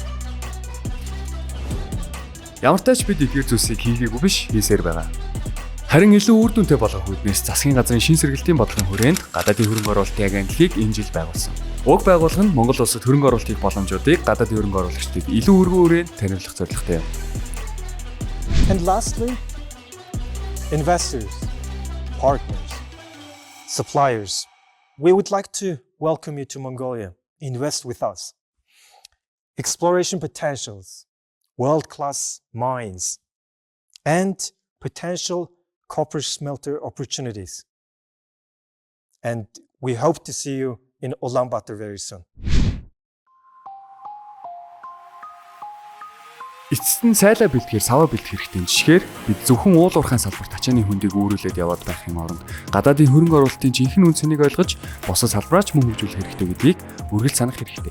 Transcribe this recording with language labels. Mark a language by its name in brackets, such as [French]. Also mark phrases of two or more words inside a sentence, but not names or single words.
[Mongolian] Ямар ч тач бид эдгээр зүйлсийг хийгээгүй биш, хийсээр байгаа. Харин илүү үр дүнтэй болгох үүднээс засгийн газрын шин сэргэлтийн бодлогын хүрээнд гадаадын хөрөнгө оруулалтын агентлагийг энэ жил байгуулсан. Уг байгууллага нь Монгол улсад хөрөнгө оруулалтын боломжуудыг гадаадын хөрөнгө оруулагчдад илүү өргөн хүрээнд таниулах зорилготой юм. [English] And lastly, investors, partners, suppliers, we would like to welcome you to Mongolia. Invest with us. Exploration potentials, world-class mines, and potential copper smelter opportunities. And we hope to see you in Ulaanbaatar very soon. [Mongolian] Эцэст нь сайлаа бэлтгэхээр саваа бэлтгэх хэрэгтэй жишгээр бид зөвхөн уул уурхайн салбарт ачааны хүндийг өөрүүлээд яваад байх юм оронд гадаадын хөрөнгө оруулалтын жинхэнэ үн цэнийг ойлгож босод салбараач мөн хөгжүүлэх хэрэгтэй гэдгийг үргэлж санах хэрэгтэй.